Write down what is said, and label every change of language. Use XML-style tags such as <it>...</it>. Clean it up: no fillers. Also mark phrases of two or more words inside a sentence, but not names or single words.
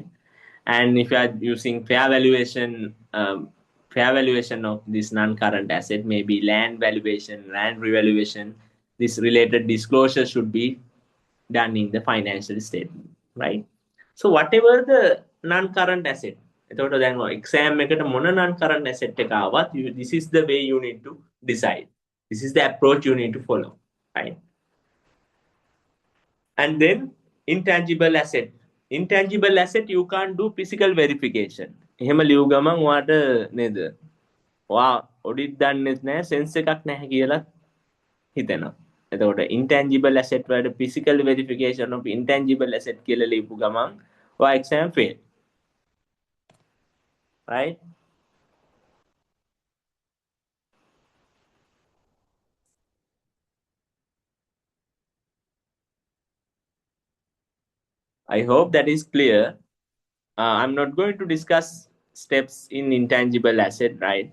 <en>And if you are using fair valuation of this non-current asset, maybe land valuation, land revaluation, this related disclosure should be done in the financial statement, right? So whatever the non-current asset,</en> <si>එතකොට දැන් exam එකට මොන</si> <en>non current asset</en> <si>එක ආවත්</si> <en>this is the way you need to decide. This is the approach you need to follow, right? And then intangible asset. Intangible asset you can't do physical verification.</en> <si>එහෙම ලියු ගමන් ඔයාට නේද? ඔයා ඔඩිට් දන්නෙත් නැහැ, සෙන්ස් එකක් නැහැ කියලා හිතෙනවා. එතකොට</si> <en>intangible asset</en> <si>වලට</si> <en>physical verification of intangible asset</en> <si>කියලා ලියපු ගමන් ඔයා</si> <en>exam fail. Right? I hope that is clear. I'm not going to discuss steps in intangible asset, right?</en>